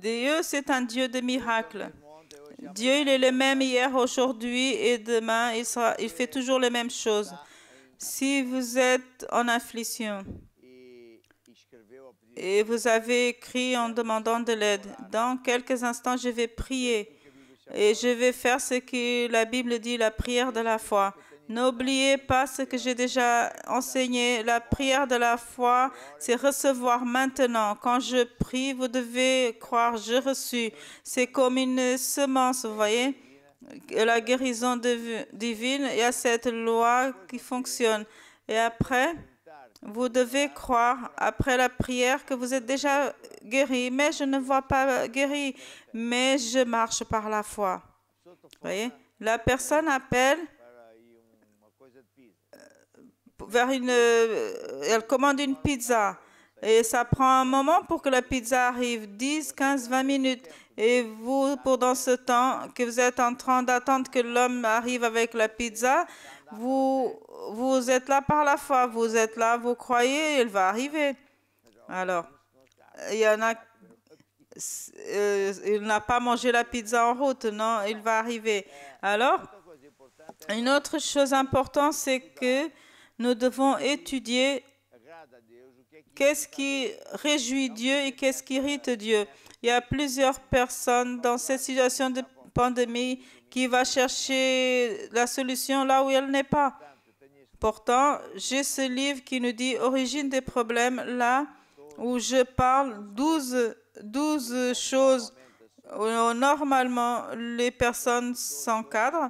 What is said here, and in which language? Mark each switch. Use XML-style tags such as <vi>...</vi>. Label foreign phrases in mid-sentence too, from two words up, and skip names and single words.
<fr>Dieu, c'est un Dieu de miracles.</fr> <pt>Ontem, hoje e</pt> <fr>Dieu, il est le même hier, aujourd'hui et demain. Il fait toujours les mêmes choses. Si vous êtes en affliction</fr> <pt>escreveu a pedir</pt> <fr>et vous avez écrit en demandant de l'aide, dans quelques instants, je vais prier et je vais faire ce que la Bible dit, la prière de la foi. N'oubliez pas ce que j'ai déjà enseigné. La prière de la foi, c'est recevoir maintenant. Quand je prie, vous devez croire, j'ai reçu. C'est comme une semence, vous voyez. La guérison divine, il y a cette loi qui fonctionne. Et après, vous devez croire, après la prière, que vous êtes déjà guéri. Mais je ne vois pas guéri, mais je marche par la foi. Vous voyez, la personne appelle</fr> <pt>para ir uma coisa de pizza.</pt> <fr>vers elle commande une pizza. Et ça prend un moment pour que la pizza arrive, 10, 15, 20 minutes. Et vous, pendant ce temps que vous êtes en train d'attendre que l'homme arrive avec la pizza, vous êtes là par la foi. Vous êtes là, vous croyez, elle va arriver. Alors, il y en a, il n'a pas mangé la pizza en route, non, il va arriver. Alors, une autre chose importante, c'est que nous devons étudier</fr> <pt>Agrada a Deus, o que é que</pt> <fr>qu'est-ce qui réjouit Dieu et qu'est-ce qui irrite Dieu. Il y a plusieurs personnes dans cette situation de pandémie qui vont chercher la solution là où elle n'est pas. Pourtant, j'ai ce livre qui nous dit Origine des problèmes, là où je parle 12 choses où normalement les personnes s'encadrent.</fr>